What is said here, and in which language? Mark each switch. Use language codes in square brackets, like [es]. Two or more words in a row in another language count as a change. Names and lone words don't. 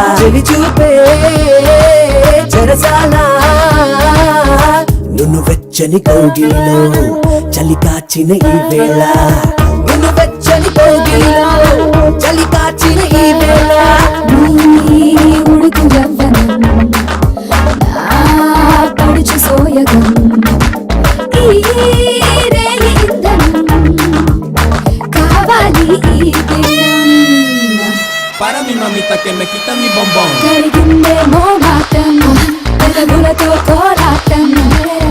[te] చెలి చూపే చెరసాలా, నువ్వు వెచ్చని కౌగిలిలో చలి కాచిన ఈ వేళ. నువ్వు వెచ్చని కౌగిలిలో చలి కాచిన ఈ వేళ. ఉడుకు యవ్వనం పడుచు సోయగం, [es] Para mi mamita que me quita mi bombón. [te] కలిగిందే మోమాటం, పెదవులతో కోలాటం.